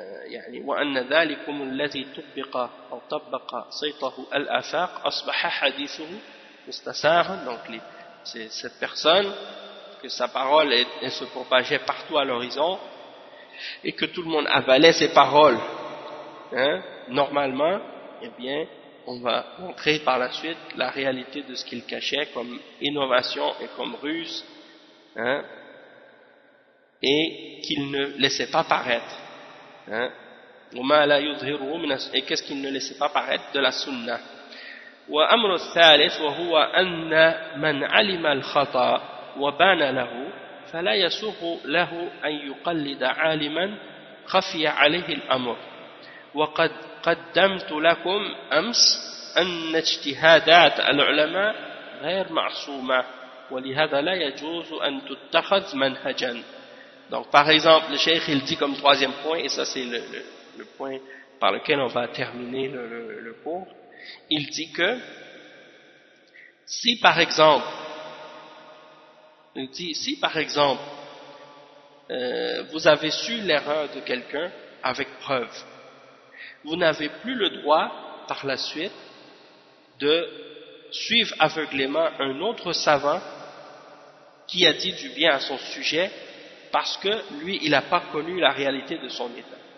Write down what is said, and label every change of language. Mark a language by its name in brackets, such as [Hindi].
[Arabic] يعني وأن ذلكم الذي طبق أو طبق صيته الآفاق أصبح حديثه مستساغا. [French] Donc c'est cette personne que sa parole elle se propageait partout à l'horizon et que tout le monde avalait ses paroles, normalement, eh bien on va montrer par la suite la réalité de ce qu'il cachait comme innovation et comme ruse, et qu'il ne laissait pas paraître. Et qu'est-ce qu'il ne laissait pas paraître de la sunna. [Arabic] وأمر الثالث وهو أن من علم الخطأ وبان له فلا يسوغ له أن يقلد عالما خفي عليه الأمر. وقد قدمت لكم أمس أن اجتهادات العلماء غير معصومة ولهذا لا يجوز أن تتخذ منهجا. [French] Donc par exemple, le cheikh il dit comme troisième point, et ça c'est le point par lequel on va terminer le cours. Il dit que si par exemple, vous avez su l'erreur de quelqu'un avec preuve, vous n'avez plus le droit par la suite de suivre aveuglément un autre savant qui a dit du bien à son sujet parce que lui il n'a pas connu la réalité de son état.